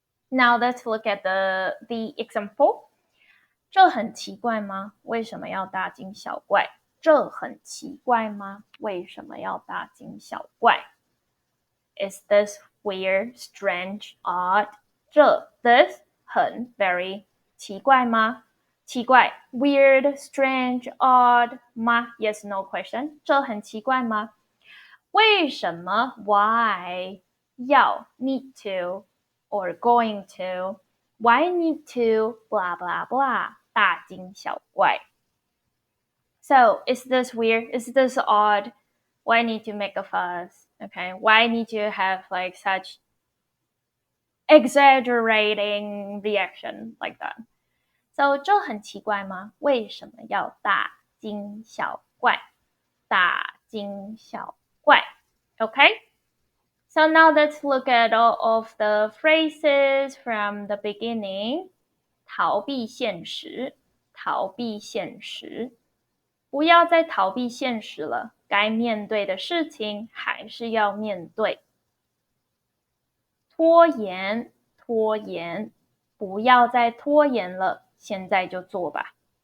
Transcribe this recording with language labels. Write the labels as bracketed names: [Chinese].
[English] Now let's look at the example. [Chinese] 这很奇怪吗？为什么要大惊小怪？这很奇怪吗？为什么要大惊小怪？ [English] Is this weird, strange, odd? [Chinese] 这 [English] this [Chinese] 很 [English] very [Chinese] 奇怪吗？奇怪 [English] weird, strange, odd [Chinese] 吗 [English] Yes, no question. [Chinese] 这很奇怪吗？为什么 [English] why [Chinese] 要 [English] need to or going to why need to blah blah blah [Chinese] 大惊小怪 [English] So is this weird? Is this odd? Why need to make a fuss? Okay, why need to have like such exaggerating reaction like that? So [Chinese] 这很奇怪吗？为什么要大惊小怪？大惊小怪 [English] Okay? So now let's look at all of the phrases from the beginning. [Chinese] 逃避现实，逃避现实。不要再逃避现实了，该面对的事情还是要面对。拖延，拖延，不要再拖延了，现在就做吧。